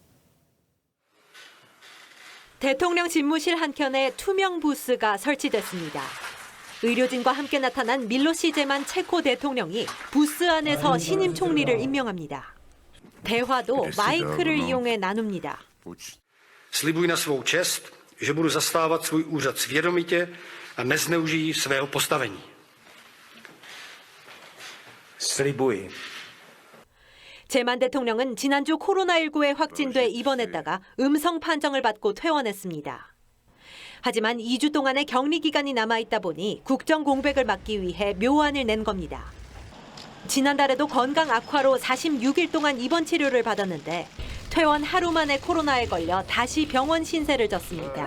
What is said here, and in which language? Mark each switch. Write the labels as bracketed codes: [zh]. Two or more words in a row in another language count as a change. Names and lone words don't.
[ko] 대통령 집무실 한켠에 투명 부스가 설치됐습니다. 의료진과 함께 나타난 밀로시 제만 체코 대통령이 부스 안에서 신임 총리를 임명합니다. 대화도 마이크를 이용해 나눕니다. [cs] Slibuji na svou čest, že budu zastávat svůj úřad svědomitě a nezneužijí svého postavení. Slibuji. [ko] 제만 대통령은 지난주 코로나19에 확진돼 입원했다가 음성 판정을 받고 퇴원했습니다. 하지만 2주 동안의 격리 기간이 남아있다 보니 국정 공백을 막기 위해 묘안을 낸 겁니다. 지난달에도 건강 악화로 46일 동안 입원 치료를 받았는데 퇴원 하루 만에 코로나에 걸려 다시 병원 신세를 졌습니다.